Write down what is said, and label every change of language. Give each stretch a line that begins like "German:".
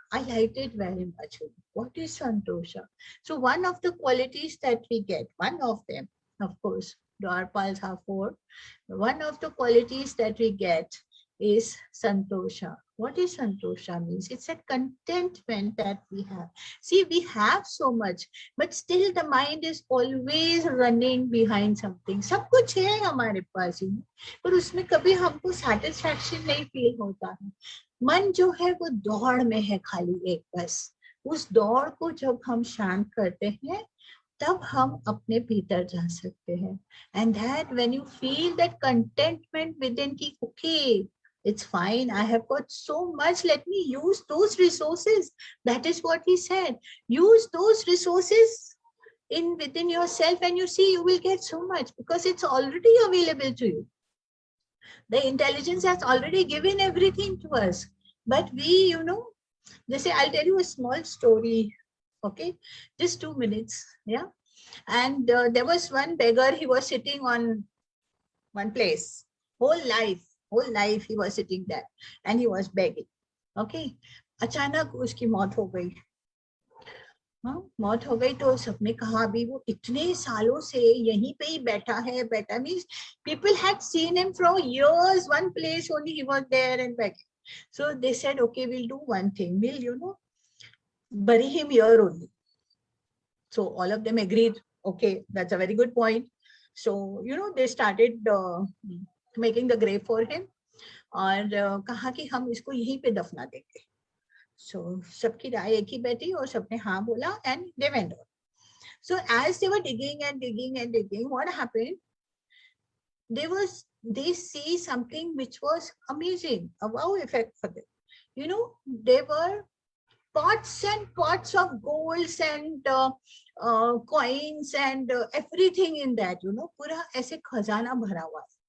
English: I liked it very much. What is santosha? So one of the qualities that we get, one of them, of course, Dwarpals have four. One of the qualities that we get is santosha. What is santosha means? It's a contentment that we have. See, we have so much, but still the mind is always running behind something.
Hindi: सब कुछ है हमारे पास ही, पर उसमें कभी हमको satisfaction नहीं feel होता है. मन जो है वो दौड़ में है खाली एक बस. उस दौड़ को जब हम शांत करते हैं, तब हम अपने भीतर जा सकते हैं.
English: And that when you feel that contentment within ki, okay, it's fine, I have got so much, let me use those resources. That is what he said. Use those resources in within yourself, and you see you will get so much, because it's already available to you. The intelligence has already given everything to us. But we, they say, I'll tell you a small story. Okay, just 2 minutes. Yeah. And there was one beggar, he was sitting on one place. Whole life he was sitting there and he was begging.
Hindi: Okay. अचानक उसकी मौत हो गई. मौत हो गई तो सबने कहा अभी वो इतने सालों से यहीं पे ही बैठा है.
English: बैठा means people had seen him for years, one place only he was there and begging. So they said, okay, we'll do one thing. We'll, bury him here only. So all of them agreed, okay, that's a very good point. So, they started making the grave for him.
Hindi: और कहा कि हम इसको यहीं पे दफना देंगे. So सबकी राय एक ही बैठी और सबने हाँ बोला,
English: and they went on. So as they were digging and digging and digging, what happened? They see something which was amazing, a wow effect for them. They were pots and pots of golds and coins and everything in that,
Hindi: पूरा ऐसे खजाना भरा हुआ.